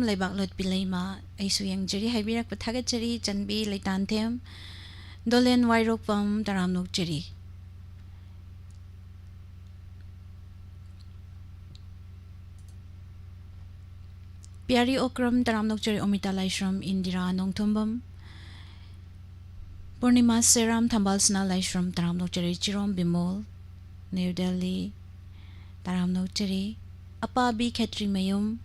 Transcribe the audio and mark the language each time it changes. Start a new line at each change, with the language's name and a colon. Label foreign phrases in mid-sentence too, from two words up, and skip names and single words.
Manipuri: leibak lot pilai ma aisu yang jari haibirak pathaga jari janbi leitan them dolen wairok pam taramnok jari Piari okram taramnok jari omita laishram indira nongthombam Purnima seram thambal sna laishram taramnok jari chirom bimol New Delhi taramnok jari Apabi Khetri Mayum